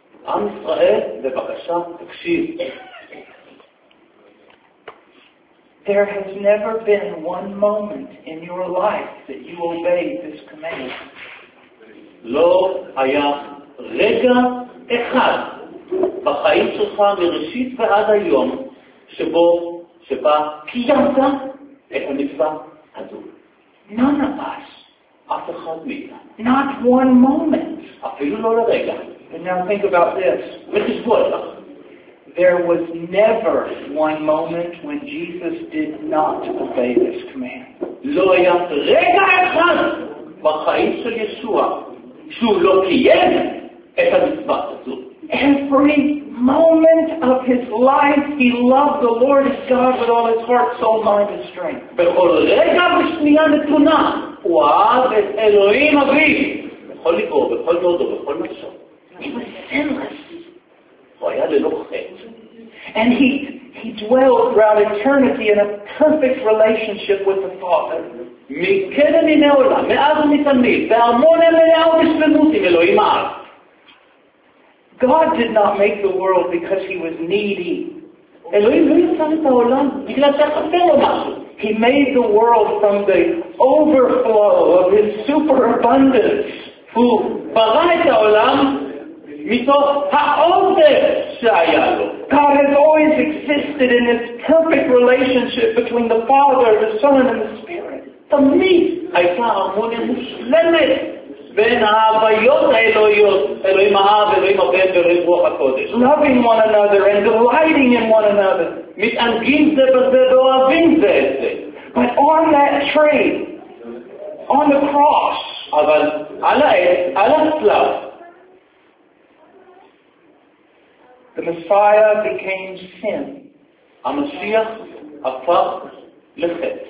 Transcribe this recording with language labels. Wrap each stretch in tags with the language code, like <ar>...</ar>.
<he>Am Israel, בבקשה, תקשיב.</he> <en>There has never been one moment in your life that you obeyed this command.</en> <he>לא היה רגע אחד בחיים שלך מראשית ועד היום שבה קיימת את המצווה הזו.</he> <en>None of us.</en> <he>אף אחד מאיתנו.</he> <en>Not one moment.</en> <he>אפילו לא לרגע.</he> <en>And now think about this.</en> <he>וחשבו על כך.</he> <en>There was never one moment when Jesus did not obey this command.</en> <he>לא היה רגע אחד בחיים של ישוע שהוא לא קיים את המצוות הזאת.</he> <en>Every moment of his life he loved the Lord his God with all his heart, soul, mind and strength.</en> <he>בכל רגע בשנייה נתונה הוא אהב את אלוהים אביו בכל ליבו, בכל מאודו, בכל נפשו.</he> <en>And he dwelt throughout eternity in a perfect relationship with the Father.</en> <he>מקדם מן העולם, מאז ומתמיד, בהרמון המלאה ובשלמות עם אלוהים האב.</he> <en>God did not make the world because he was needy.</en> <he>אלוהים לא יצר את העולם בגלל שחסר לו משהו.</he> <en>He made the world from the overflow of his superabundance.</en> <he>הוא ברא את העולם מתוך העודף שהיה לו.</he> <en>God has always existed in this perfect relationship between the Father, the Son, and the Spirit.</en> <he>תמיד הייתה הרמוניה מושלמת בין ההוויות האלוהיות, אלוהים האב, אלוהים הבן ואלוהים רוח הקודש.</he> <en>Loving one another and delighting in one another.</en> <he>מתענגים זה בזה ואוהבים זה את זה.</he> <en>But on that tree, on the cross,</en> <he>אבל על העץ, על הצלב,</he> <en>the Messiah became sin.</en> <he>המשיח הפך לחטא.</he>